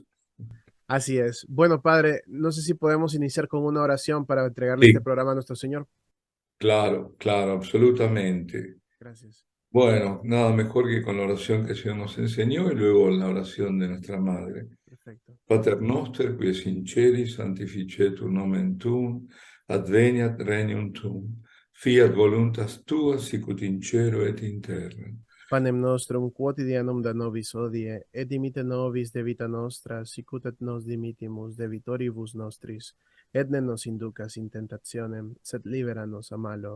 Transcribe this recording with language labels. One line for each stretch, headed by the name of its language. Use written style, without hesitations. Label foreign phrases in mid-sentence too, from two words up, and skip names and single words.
Spanish: Así es. Bueno, padre, no sé si podemos iniciar con una oración para entregarle este Sí, programa a nuestro Señor. claro, claro, absolutamente. Gracias. Bueno, nada mejor que con la oración que el Señor nos enseñó y luego la oración de nuestra Madre. Perfecto.
Latin: Pater noster, qui es in celis, sanctificetur nomen tuum, adveniat regnum tuum, fiat voluntas tua, sicut in cielo et in terra. Panem nostrum quotidianum da nobis hodie, et dimitte nobis debita nostra, sicut et nos dimittimus debitoribus nostris, et ne nos inducas in tentationem, sed libera nos a malo.